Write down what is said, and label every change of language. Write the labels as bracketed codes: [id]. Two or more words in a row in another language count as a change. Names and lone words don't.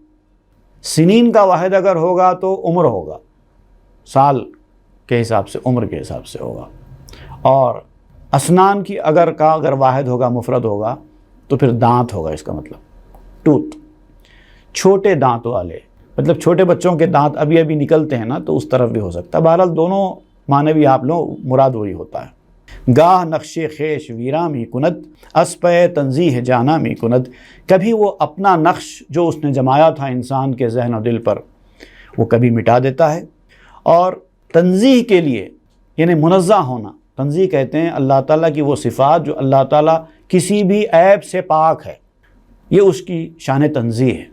[ur] سنین کا واحد اگر ہوگا تو عمر ہوگا، سال کے حساب سے عمر کے حساب سے ہوگا، اور اسنان کی اگر واحد ہوگا مفرد ہوگا تو پھر دانت ہوگا، اس کا مطلب ٹوتھ، چھوٹے دانت والے، مطلب چھوٹے بچوں کے دانت ابھی ابھی نکلتے ہیں نا، تو اس طرف بھی ہو سکتا ہے۔ بہرحال دونوں معنی بھی آپ لوگ مراد وہی ہوتا ہے۔ [fa] گاہ نقش خیش ویراں می کند، اس پہ تنزیح جانا می کند۔ [ur] کبھی وہ اپنا نقش جو اس نے جمایا تھا انسان کے ذہن و دل پر وہ کبھی مٹا دیتا ہے، اور تنزیح کے لیے یعنی منزہ ہونا، تنزیح کہتے ہیں اللہ تعالیٰ کی وہ صفات جو اللہ تعالیٰ کسی بھی عیب سے پاک ہے، یہ اس کی شان تنزیح ہے۔